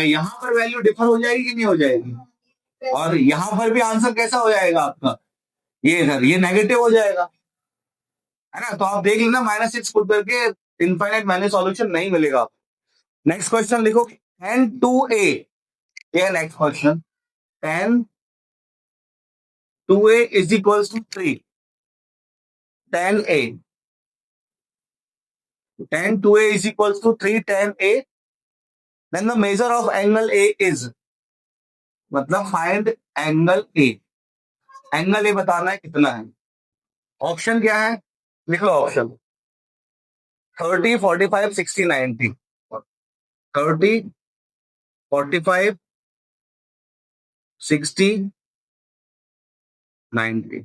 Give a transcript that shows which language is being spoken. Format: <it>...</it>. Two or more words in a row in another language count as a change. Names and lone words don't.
<hi>यहाँ पर</hi> <en>value differ</en> <hi>हो जाएगी कि नहीं हो जाएगी? और यहाँ पर भी आंसर कैसा हो जाएगा आपका? ये इधर ये नेगेटिव हो जाएगा, है ना? तो आप देख लेना, -6 पुट करके</hi> <en>infinite many solution</en> <hi>नहीं मिलेगा।</hi> <en>next question</en> <hi>लिखो, tan 2a। ये</hi> <en>next question,</en> <hi>tan 2a = 3। tan a 3 tan a,</hi> <en>then the measure of angle a is,</en> <hi>मतलब</hi> <en>find angle A. angle A</en> <hi>बताना है कितना है। ऑप्शन क्या है? लिख लो ऑप्शन। 30 45 60 90। 30 45 60 90।</hi>